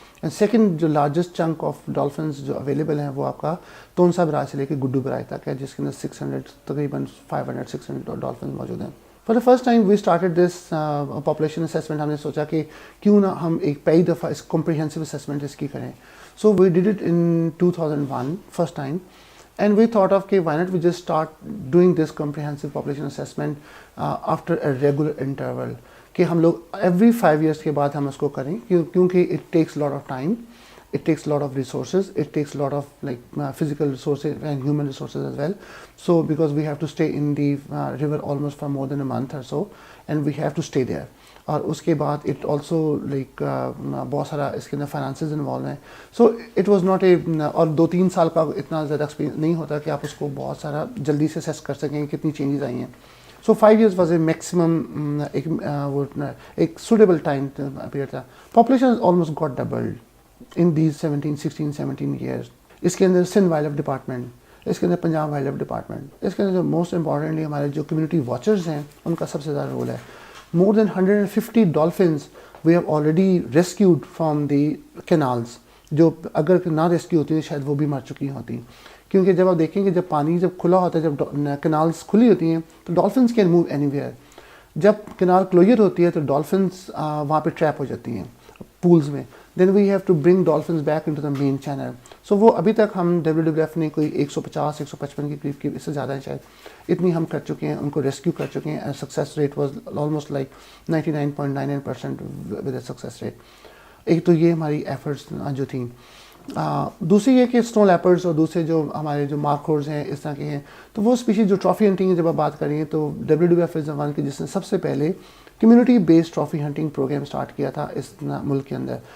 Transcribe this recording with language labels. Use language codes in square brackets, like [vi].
[ur] And second جو largest chunk of dolphins جو available ہیں وہ آپ کا تونسا براج سے لے کے گڈو براج تک ہے, جس کے اندر 600 تقریباً 500-600 ڈالفنز موجود ہیں. [en] For the first time we started this population assessment. [ur] ہم نے سوچا کہ کیوں نہ ہم ایک پہلی دفعہ اس کمپریہنسو اسیسمنٹ اس کی کریں. [en] So we did it in 2001 first time, and we thought of why not we just start doing this comprehensive population assessment after a regular interval, [ur] کہ ہم لوگ [en] every 5 years [ur] کے بعد ہم اس کو کریں کیونکہ [en] it takes a lot of time, it takes a lot of resources, it takes a lot of like physical resources and human resources as well. So because we have to stay in the river almost for more than a month or so, and we have to stay there. [ur] اور اس کے بعد [en] it also like [ur] بہت سارا اس کے اندر finances involve ہیں. [en] so it was not a, [ur] اور 2-3 سال کا اتنا زیادہ ایکسپیرینس نہیں ہوتا کہ آپ اس کو بہت سارا جلدی سے اسیس کر سکیں کتنی چینجز آئی ہیں. [en] So 5 years was a maximum ایک suitable time period تھا. Population almost got doubled in these 16-17 years. [ur] اس کے اندر سندھ وائلڈ لائف ڈپارٹمنٹ, اس کے اندر پنجاب وائلڈ لائف ڈپارٹمنٹ, اس کے اندر موسٹ امپورٹنٹلی ہمارے جو کمیونٹی واچرز ہیں ان کا سب سے زیادہ رول ہے. [en] More than 150 dolphins we have already rescued from the canals, [ur] جو اگر نہ ریسکیو ہوتی ہیں شاید وہ بھی مر چکی ہوتی. کیونکہ جب آپ دیکھیں کہ جب پانی جب کھلا ہوتا ہے, جب کینالز کھلی ہوتی ہیں تو [en] Dolphins can move anywhere. [ur] جب کینال کلوجر ہوتی ہے تو ڈالفنس وہاں پہ ٹریپ ہو جاتی ہیں پولز میں. [en] Then we have to bring dolphins back into the main channel. [ur] سو وہ ابھی تک ہم WWF نے کوئی 150-155 کے قریب کی, اس سے زیادہ ہیں شاید, اتنی ہم کر چکے ہیں, ان کو ریسکیو کر چکے ہیں. [en] Success rate was almost like 99.99% with a success rate. [ur] ایک تو یہ ہماری ایفرٹس جو تھیں. دوسری یہ کہ اسنو لیپرڈس اور دوسرے جو ہمارے جو مارکورز ہیں اس طرح کے ہیں, تو وہ اسپیشیز جو ٹرافی ہنٹنگ کی جب آپ بات کر رہی ہیں تو WWF از ون کی جس نے سب سے پہلے community based trophy hunting programme start کیا تھا اس ملک کے اندر.